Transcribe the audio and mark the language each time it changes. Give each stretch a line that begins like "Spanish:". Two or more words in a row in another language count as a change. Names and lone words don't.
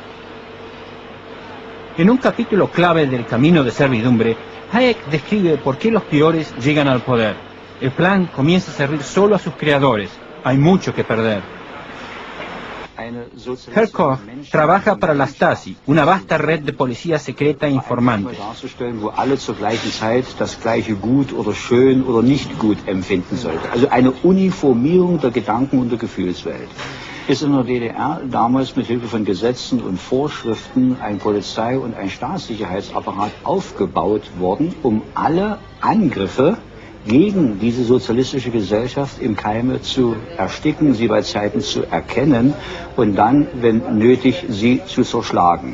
Spanish: En un capítulo clave del Camino de Servidumbre, Hayek describe por qué los peores llegan al poder. El plan comienza a servir solo a sus creadores. Hay mucho que perder. Herkov trabaja para la Stasi, una vasta red de policía secreta e informantes.
German: Wo alle zur gleichen Zeit das gleiche gut oder schön oder nicht gut empfinden sollten. Also eine Uniformierung der Gedanken- und der Gefühlswelt. Ist in der DDR damals mit Hilfe von Gesetzen und Vorschriften ein Polizei- und ein Staatssicherheitsapparat aufgebaut worden, um alle Angriffe gegen diese sozialistische Gesellschaft im Keime zu ersticken, sie bei Zeiten zu erkennen und dann, wenn nötig, sie zu zerschlagen.